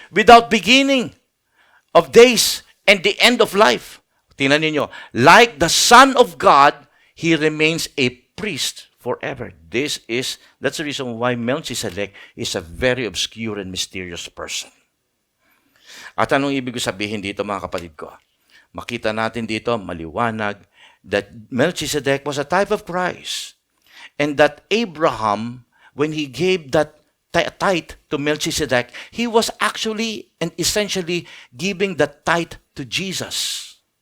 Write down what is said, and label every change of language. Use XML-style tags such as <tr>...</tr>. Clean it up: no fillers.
<en>Without beginning of days and the end of life.</en> <tl>Tingnan ninyo.</tl> <en>Like the Son of God, He remains a priest forever. That's the reason why Melchizedek is a very obscure and mysterious person.</en> <tl>At anong ibig sabihin dito, mga kapatid ko? Makita natin dito, maliwanag,</tl> <en>that Melchizedek was a type of Christ. And that Abraham, when he gave that tithe to Melchizedek, he was actually and essentially giving the tithe to Jesus.</en>